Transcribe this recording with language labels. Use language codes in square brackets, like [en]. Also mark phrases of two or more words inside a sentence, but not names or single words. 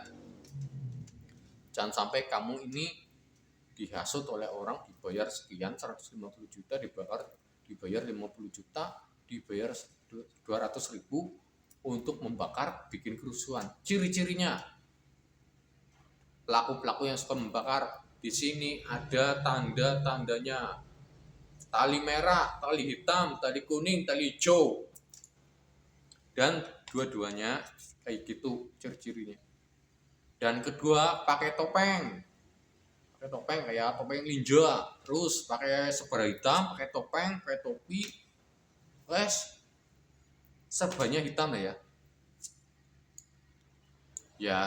[id] Jangan sampai kamu ini dihasut oleh orang, dibayar sekian 150 juta, dibayar 50 juta, dibayar 200.000 untuk membakar, bikin kerusuhan. Ciri-cirinya pelaku-pelaku yang suka membakar, di sini ada tanda-tandanya. Tali merah, tali hitam, tali kuning, tali hijau. Dan dua-duanya kayak gitu ciri-cirinya. Dan kedua, pakai topeng kayak topeng ninja, terus pakai sebara hitam, pakai topeng, pakai topi, serbanya hitam ya.